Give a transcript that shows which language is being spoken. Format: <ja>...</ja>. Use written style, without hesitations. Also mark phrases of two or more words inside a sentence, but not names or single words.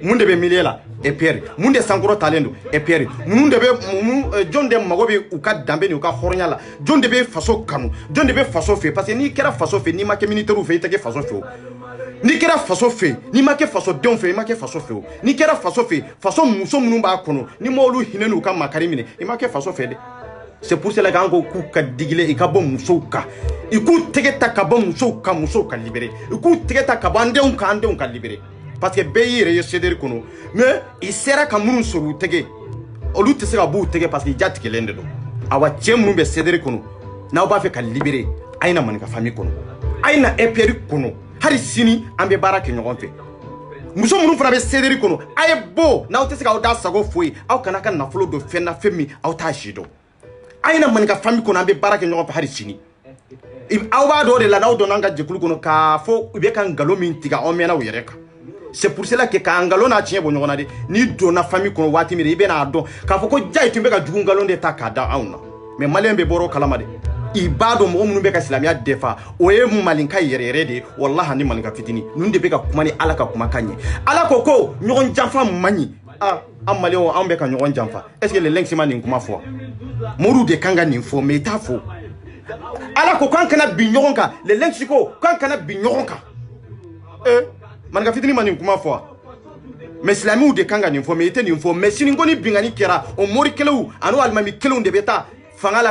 <bm>de bɛ milieu la EPR mun de sankɔrɔ talen don EPR mun de bɛ jɔn de mago bɛ u ka danbe ni u ka hɔrɔnya la jɔn de bɛ faso kanu jɔn de bɛ faso fɛ</bm> <fr>parce que</fr> <bm>n'i kɛra faso fɛ n'i ma kɛ militaire fɛ i tɛ kɛ faso fɛ o n'i kɛra faso fɛ n'i ma kɛ fasodenw fɛ i ma kɛ faso fɛ o n'i kɛra faso fɛ faso muso minnu b'a kɔnɔ ni ma olu hinɛ n'u ka makari minɛ i ma kɛ faso fɛ dɛ</bm> <fr>c'est pour cela</fr> <bm>k'an ko k'u ka digile i ka bɔ musow kan i k'u tɛgɛ ta ka bɔ musow ka libérer i k'u tɛgɛ ta ka bɔ an denw ka libérer</bm> <fr>parce que</fr> <bm>bɛɛ y'i yɛrɛ ye CDR kɔnɔ mais i sera ka minnu sɔrɔ u tɛgɛ olu tɛ se ka b'u tɛgɛ</bm> <fr>parce que</fr> <bm>i jatigɛlen de don awa cɛ minnu bɛ CDR kɔnɔ n'aw b'a fɛ ka libérer a ye na maninka famille kɔnɔ a ye na EPR kɔnɔ hali sini an bɛ baara kɛ ɲɔgɔn fɛ muso minnu fana bɛ CDR kɔnɔ a ye bɔ n'aw tɛ se k'aw da sago foyi aw kana ka nafolo don fɛn na fɛn min aw t'a si dɔn a ye na maninka famille kɔnɔ an bɛ baara kɛ ɲɔgɔn fɛ hali sini aw b'a dɔn o de la n'aw donna an ka jɛkulu kɔnɔ k'a fɔ u bɛ ka nkalon min tigɛ aw mɛnna u yɛrɛ kan c'est</bm> <fr>pour cela que</fr> <bm>ka nkalon n'a tiɲɛ bɔ ɲɔgɔn na de n'i donna famille kɔnɔ waati min i bɛ n'a dɔn k'a fɔ ko jayi tun bɛ ka jugu nkalon de ta k'a da anw na mais maliyɛn bɛ bɔra o kalama de i b'a dɔn mɔgɔ minnu bɛ ka silamɛya dɛfa o ye malinka yɛrɛ de ye wallahi ani malinka fitini ninnu de bɛ ka kuma ni ala ka kumakan ye ala ko ɲɔgɔn janfa man ɲi an maliyɛnw an bɛ ka ɲɔgɔn janfa</bm> <fr>est ce que</fr> <bm>lɛlɛnki ma nin kuma fɔ moriw de kan ka nin fɔ mais i t'a fɔ ala ko k'an kana bin ɲɔgɔn kan lɛlɛnki ko k'an kana bin ɲɔgɔn kan maninka fitini ma nin kuma fɔ mais silamɛw de kan ka nin fɔ mais i tɛ nin fɔ mais sini ko ni bingani kɛra o mori kɛlenw ani alimami kɛlenw de bɛ taa fanga la</bm>